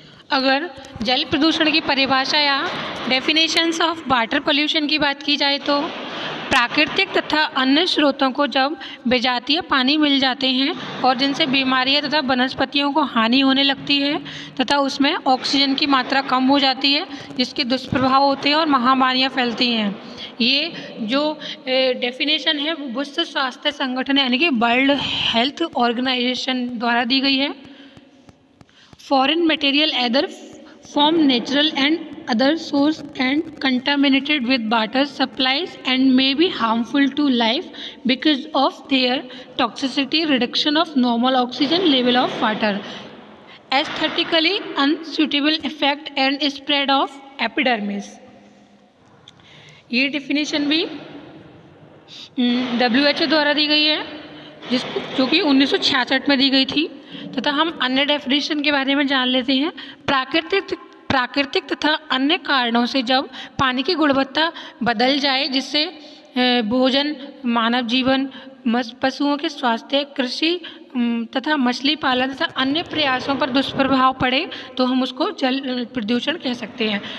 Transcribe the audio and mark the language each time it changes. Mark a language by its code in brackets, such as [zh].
[hi] अगर जल प्रदूषण की परिभाषा या डेफिनेशंस ऑफ वाटर पोल्यूशन की बात की जाए तो प्राकृतिक तथा अन्य स्रोतों को जब विजातीय पानी मिल जाते हैं और जिनसे बीमारियां तथा वनस्पतियों को हानि होने लगती है तथा उसमें ऑक्सीजन की मात्रा कम हो जाती है, जिसके दुष्प्रभाव होते हैं और महामारियां फैलती हैं। ये जो डेफिनेशन है वो विश्व स्वास्थ्य संगठन यानी कि वर्ल्ड हेल्थ ऑर्गेनाइजेशन द्वारा दी गई है। [en] Foreign material either from natural and other source and contaminated with water supplies and may be harmful to life because of their toxicity, reduction of normal oxygen level of water, aesthetically unsuitable effect and spread of epidermis। [hi] ये definition भी WHO द्वारा दी गई है, जो कि 1966 में दी गई थी। तथा हम अन्य डेफिनेशन के बारे में जान लेते हैं। प्राकृतिक प्राकृतिक तथा अन्य कारणों से जब पानी की गुणवत्ता बदल जाए, जिससे भोजन, मानव जीवन, पशुओं के स्वास्थ्य, कृषि तथा मछली पालन तथा अन्य प्रयासों पर दुष्प्रभाव पड़े, तो हम उसको जल प्रदूषण कह सकते हैं।